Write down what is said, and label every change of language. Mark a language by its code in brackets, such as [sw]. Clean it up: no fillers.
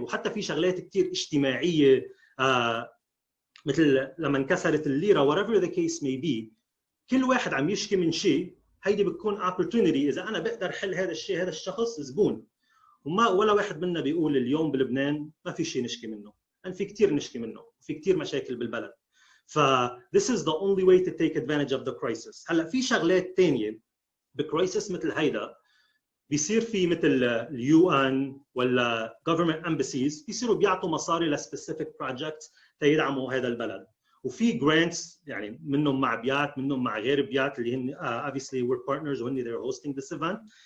[ar] وحتى في شغلات كثير اجتماعيه مثل لما انكسرت الليره [en] whatever the case may be، [ar] كل واحد عم يشكي من شيء. هيدي بتكون opportunity. اذا انا بقدر حل هذا الشيء، هذا الشخص زبون. ولا واحد منا بيقول اليوم بلبنان ما في شيء نشكي منه، لان في كثير نشكي منه، في كثير مشاكل بالبلد. ف [en] this is the only way to take advantage of the crisis. [ar] هلا في شغلات ثانيه بكرايسس مثل هيدا بيصير في مثل اليو ان ولا government embassies بيصيروا بيعطوا مصاري لسبيسيفيك بروجكتس تيدعموا هذا البلد. وفي جرانتس يعني منهم مع بيات، منهم مع غير بيات اللي هن [en] obviously we're partners [ar] وهن [en] they're hosting this event.